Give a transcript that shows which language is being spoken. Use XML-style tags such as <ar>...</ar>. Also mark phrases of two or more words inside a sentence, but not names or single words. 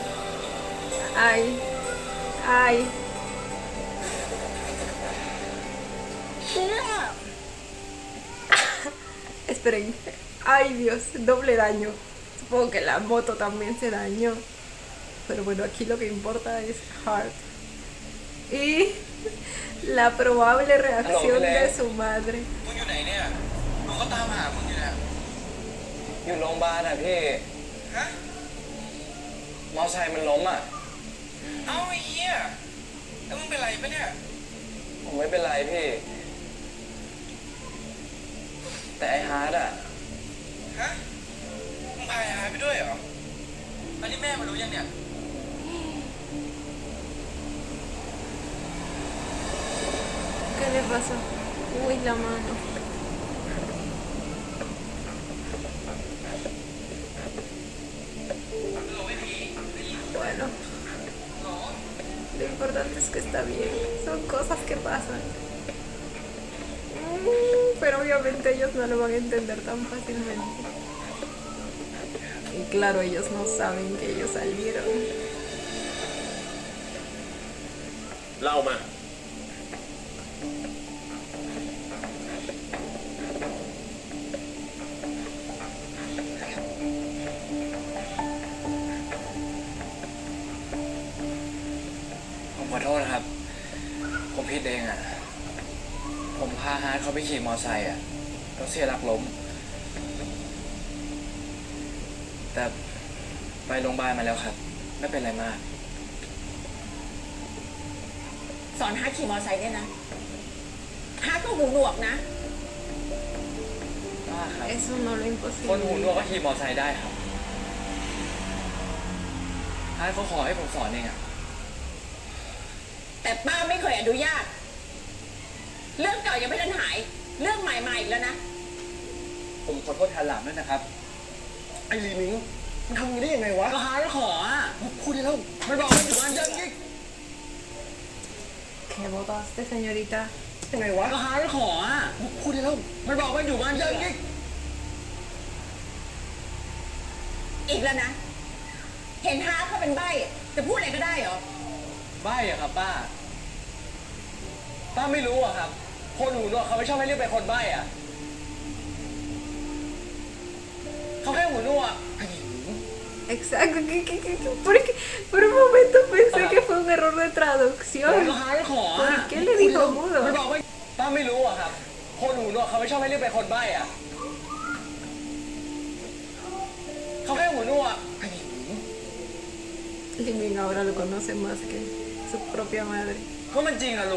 <es>Ay. Ay. Esperen. Ay, Dios, doble daño. Supongo que la moto también se dañó. Pero bueno, aquí lo que importa es Hart. Y la probable reacción de su madre.</es> <th>มึงอยู่ไหนเนี่ยลุงก็ตามหามึงอยู่นะอยู่โรงพยาบาลอ่ะพี่ฮะมอไซค์มันล้มอ่ะเอ้าไอ้เหี้ยแล้วมึงเป็นไรปะเนี่ยผมไม่เป็นไรพี่แต่ไอ้ฮาร์ดอ่ะฮะมึงพาไอ้ฮาร์ดไปด้วยเหรออันนี้แม่มารู้ยังเนี่ย</th> <es>¿Qué le pasó? Uy, la mano. Bueno, lo importante es que está bien. Son cosas que pasan. Pero obviamente ellos no lo van a entender tan fácilmente. Y claro, ellos no saben que ellos salieron.</es> <th>เล่ามา ผมขอโทษนะครับ ผมผิดเองอ่ะ ผมพาฮาร์ดเขาไปขี่มอไซค์อ่ะแล้วเสียหลักล้ม แต่ไปโรงพยาบาลมาแล้วครับ ไม่เป็นไรมาก สอนฮาร์ดขี่มอเตอร์ไซค์เนี่ยนะฮาร์ดก็หูหนวกนะ ว่าครับ</th> <es>Eso no lo</es> <th>คนหูหน</th> <es>imposible.</es> <th>วกก็ขี่มอเตอร์ไซค์ได้ครับฮาร์ดเขาขอให้ผมสอนเองอ่ะ แต่ป้าไม่เคยอนุญาต เรื่องเก่ายังไม่ทันหาย เรื่องใหม่มาอีกแล้วนะ ผมขอโทษแทนหลานด้วยนะครับ ไอ้ลีมิงมันทำอย่างนี้ได้ยังไงวะ ก็ฮาร์ดขออ่ะ พูดได้แล้ว มันบอกว่าอยู่บ้านยังกิ๊ก</th> <es>¿Qué votaste, señorita?</es> <th>ยังไงวะ ก็ฮาร์ดขออ่ะ พูดได้แล้ว มันบอกว่าอยู่บ้านยังกิ๊ก อีกแล้วนะ เห็นฮาร์ดเขาเป็นใบ้จะพูดอะไรก็ได้เหรอ ใบ้อะครับป้า ป้าไม่รู้อะครับ คนหูหนวกเขาไม่ชอบให้เรียกเป็นคนใบ้อะเขาแค่หูหนวก</th> <es>Exacto. Porque por un momento pensé que fue un error de</es> <th>ก็</th> <es>traducción.</es> <th>ฮาร์ดขอ</th> <es>¿Por</es> <th>อะ</th> <es>qué le dijo</es> <th>มัน</th> <es>mudo?</es> <th>บอกว่าป้าไม่รู้อะครับ คนหูหนวกเขาไม่ชอบให้เรียกเป็นคนใบ้อะเขาแค่หูหนวก</th> <es>Liming ahora lo conoce más que su propia madre.</es> <th>ก็มันจริงอะลุง</th>